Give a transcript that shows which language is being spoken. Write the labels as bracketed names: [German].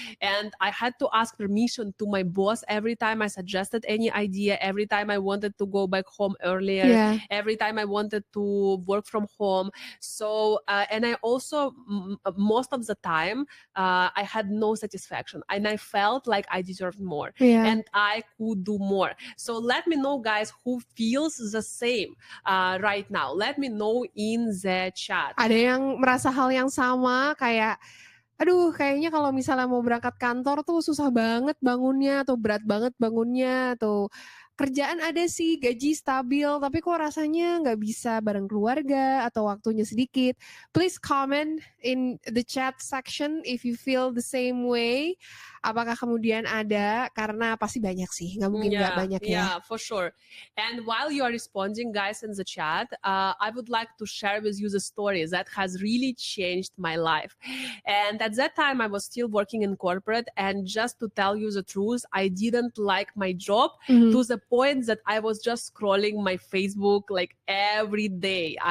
[English] And I had to ask permission to my boss every time I suggested any idea, every time I wanted to go back home earlier, every time I wanted to work from home. So, and I also, most of the time, I had no satisfaction, and I felt like I deserved more and I could do more. So let me know, guys, who feels the same right now. Let me know in the chat. [Indonesian] Ada yang merasa hal yang sama, kayak aduh kayaknya kalau misalnya mau berangkat kantor tuh susah banget bangunnya, atau berat banget bangunnya, atau kerjaan ada sih, gaji stabil, tapi kok rasanya nggak bisa bareng keluarga atau waktunya sedikit. [English] Please comment in the chat section if you feel the same way. [Indonesian] Apakah kemudian ada, karena pasti banyak sih, nggak mungkin nggak banyak ya. [English] Yeah, for sure. And while you are responding, guys, in the chat, I would like to share with you the stories that has really changed my life. And at that time, I was still working in corporate, and just to tell you the truth, I didn't like my job to the point that I was just scrolling my Facebook like every day.